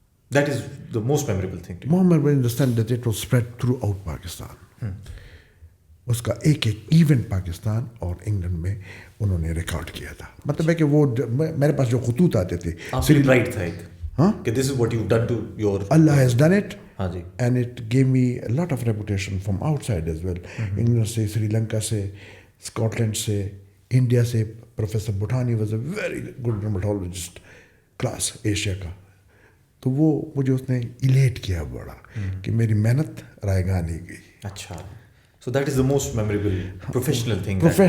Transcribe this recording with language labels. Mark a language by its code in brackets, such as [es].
[en] That is the most memorable thing to you. More memorable in the sense that it was spread throughout Pakistan. [ur] اس کا ایک event Pakistan اور England میں انہوں نے record کیا تھا. مطلب ہے کہ وہ میرے پاس جو خطوط آتے تھے رائٹ تھا ایک کہ [en] this is what you've done to your Allah has done it. [ur] ہاں جی. [en] And it gave me a lot of reputation from outside as well. [ur] England سے، سری لنکا سے، اسکاٹ لینڈ سے، انڈیا سے. [en] professor Bathani was a very good dermatologist class [ur] Asia کا. تو وہ مجھے اس نے ایلیٹ کیا بڑا کہ میری محنت رائے گاہ نہیں گئی. اچھا. [en] So that is the most memorable professional thing.